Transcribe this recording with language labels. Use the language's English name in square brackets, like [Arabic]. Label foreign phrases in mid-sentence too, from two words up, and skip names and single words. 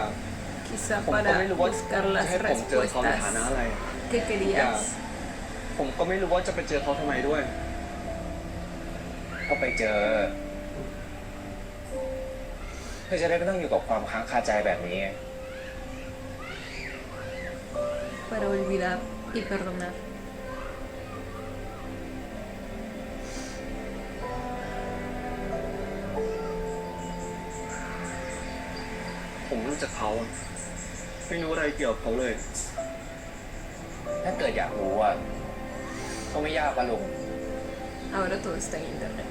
[Spanish] Quizá [Thai] ผมก็ [Spanish] para [Thai] ไม่รู้ว่า [Spanish] buscar [Thai] จะ [Spanish] las [Thai] ให้ผมเจอเขาในฐานะ [Spanish] respuestas [Thai] อะไร [Spanish] que [Thai] อีกอย่าง [Spanish] querías. [Thai] ผมก็ไม่รู้ว่าจะไปเจอเขาทำไมด้วย ก็ไปเจอ เพื่อจะได้ไม่ต้องอยู่กับความค้างคาใจแบบนี้ [Spanish] Para olvidar y perdonar. [Thai] ผมรู้จักเขาอะไม่รู้อะไรเกี่ยวกับเขาเลย ถ้าเกิดอยากรู้อ่ะก็ไม่ยากปะลุง [Spanish] Ahora todo está en internet.